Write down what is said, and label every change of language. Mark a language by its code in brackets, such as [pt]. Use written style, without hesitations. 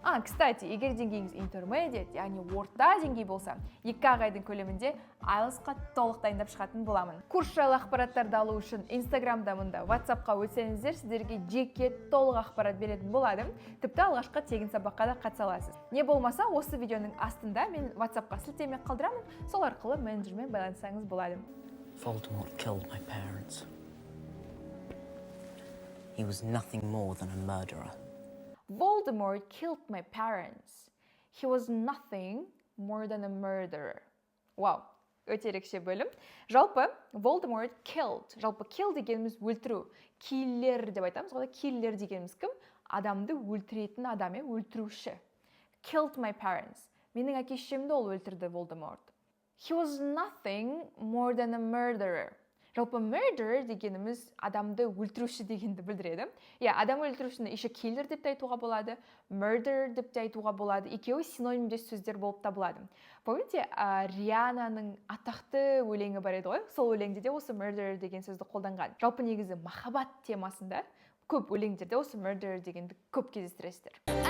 [kk] Кстати, егер деңгейіңіз intermediate, яғни орта деңгей болса, 2 айдың көлемінде IELTS-қа толық дайындап шығатын боламын. Курс жайлы ақпараттарды алу үшін Instagram-да, WhatsApp-қа өтсеңіздер, сіздерге жеке толық ақпарат беретін болады. Тіпті алғашқы тегін сабаққа да қатыса аласыз. Не болмаса, осы видеоның астында мен WhatsApp-қа сілтеме қалдырамын, сол арқылы менеджермен байланысаңыз болады. [en] Voldemort killed my parents. He was nothing more than a murderer. Voldemort killed my parents. He was nothing more than a murderer. [kk] Вау, өте ерекше бөлім. [en] Жалпы, Voldemort killed. [kk] Жалпы kill дегеніміз өлтіру. Killer деп айтамыз. Killer дегеніміз кім? Адамды өлтіретін адам, өлтіруші. [en] Killed my parents. [kk] Менің әке-шешемді ол өлтірді, Voldemort. [en] He was nothing more than a murderer. [kk] Жалпы murder дегеніміз адамды өлтіруші дегенді білдіреді. Адам өлтірушіні [ru] еще [kk] killer деп те айтуға болады, murder деп те айтуға болады. Екеуі синонимдес сөздер болып табылады. [ru] Помните, [kk] Риананың атақты өлеңі бар еді ғой? Сол өлеңде де осы murder деген сөзді қолданған. Жалпы негізі махаббат темасында көп өлеңдерде осы murder дегенді көп кездестіресіздер.